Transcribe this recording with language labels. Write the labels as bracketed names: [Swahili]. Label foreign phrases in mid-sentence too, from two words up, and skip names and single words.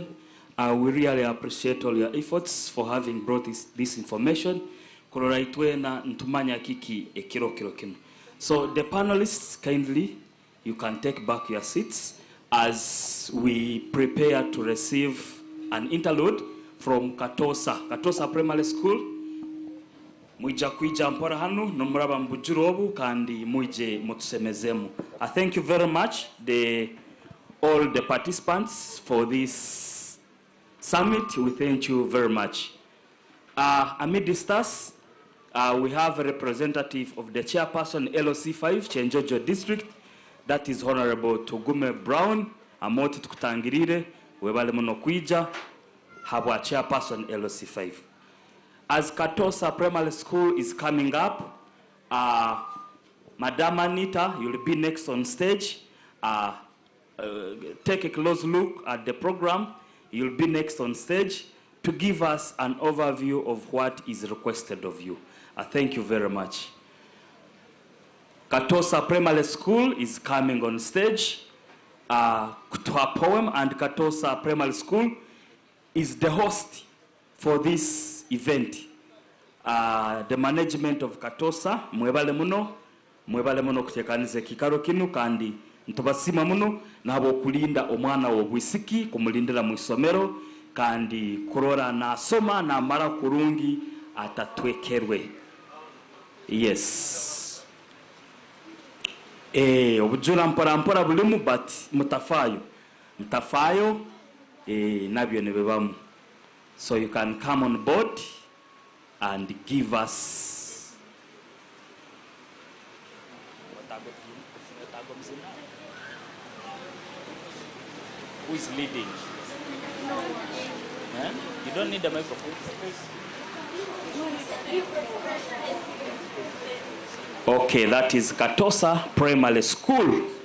[English] We really appreciate all your efforts for having brought this information. So the panelists, kindly, you can take back your seats. as we prepare to receive an interlude from Katosa Primary School. [Tooro] Muija kuija mpora hanu nomuraba mbujurobu kandi muje mutusemezemu. [English] I thank you very much all the participants for this summit. We thank you very much. Amidst us, we have a representative of the chairperson LOC5 Chenjojo District, that is Honorable Tugume Brown. [Tooro] Amoti tukutangirire webale muno kuija habwa [English] chairperson LOC5. As Katosa Primary School is coming up, Madam Anita, you'll be next on stage. Take a close look at the program. You'll be next on stage to give us an overview of what is requested of you. Thank you very much. Katosa Primary School is coming on stage to a poem, and Katosa Primary School is the host for this event. The management of Katosa, [Tooro] mwebale muno kutekanize kikaro kinu kandi ntubasima muno nabo kulinda omwana wobwisiki kumulindira mu isomero kandi kurora na soma na mara kurungi atatwekerwe. [English] Yes. [Tooro] Obujura mpora bulimu but mutafayo nabyo nebebamu. [English] So you can come on board and give us who is leading? You don't need a microphone. Okay, that is Katosa Primary School.